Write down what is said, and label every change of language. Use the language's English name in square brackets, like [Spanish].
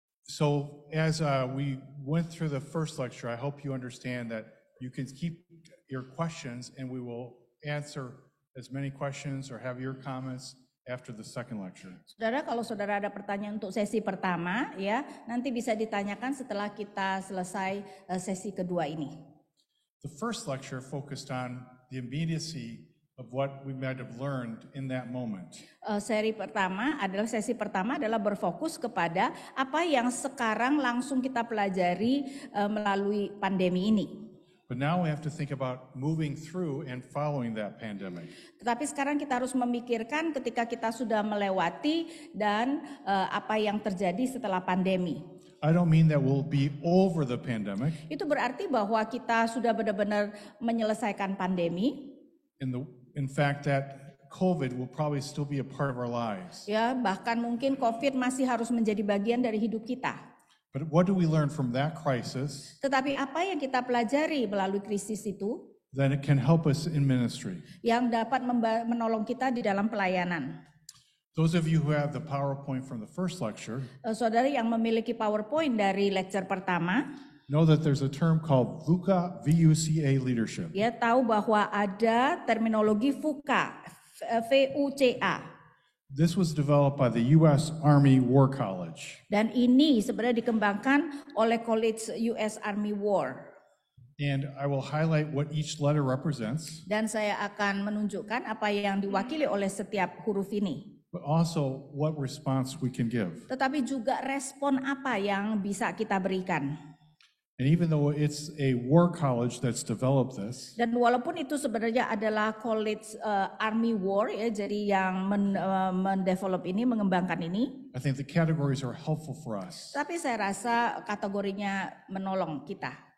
[English] So as we went through the first lecture, I hope you understand that you can keep your questions and we will answer as many questions or have your comments after the second lecture. [Indonesian] Saudara, kalau saudara ada pertanyaan untuk sesi pertama, ya nanti bisa ditanyakan setelah kita selesai sesi kedua ini. [English] The first lecture focused on the immediacy of what we might have learned in that moment. [Indonesian] Sesi pertama adalah berfokus kepada apa yang sekarang langsung kita pelajari melalui pandemi ini. [English] But now we have to think about moving through and following that pandemic. [Indonesian] Tetapi sekarang kita harus memikirkan ketika kita sudah melewati dan apa yang terjadi setelah pandemi. [English] I don't mean that we'll be over the pandemic. [Indonesian] Itu berarti bahwa kita sudah benar-benar menyelesaikan pandemi. [English] In fact, that COVID will probably still be a part of our lives. [Indonesian] Ya, bahkan mungkin COVID masih harus menjadi bagian dari hidup kita. [English] But what do we learn from that crisis? [Indonesian] Tetapi apa yang kita pelajari melalui krisis itu? [English] Then it can help us in ministry. [Indonesian] Yang dapat menolong kita di dalam pelayanan. [English] Those of you who have the PowerPoint from the first lecture, [Indonesian] saudara yang memiliki PowerPoint dari lecture pertama, [English] know that there's a term called VUCA, V-U-C-A leadership. [Indonesian] Ya, tahu bahwa ada terminologi VUCA, V-U-C-A. [English] This was developed by the U.S. Army War College. [Indonesian] Dan ini sebenarnya dikembangkan oleh College US Army War. [English] And I will highlight what each letter represents. [Indonesian] Dan saya akan menunjukkan apa yang diwakili oleh setiap huruf ini. [English] But also what response we can give. [Indonesian] Tetapi juga respon apa yang bisa kita berikan. [English] And even though it's a war college that's developed this. [Indonesian] Dan walaupun itu sebenarnya adalah College Army War, ya, jadi yang mendevelop ini, mengembangkan ini. [English] I think the categories are helpful for us. [Indonesian] Tapi saya rasa kategorinya menolong kita.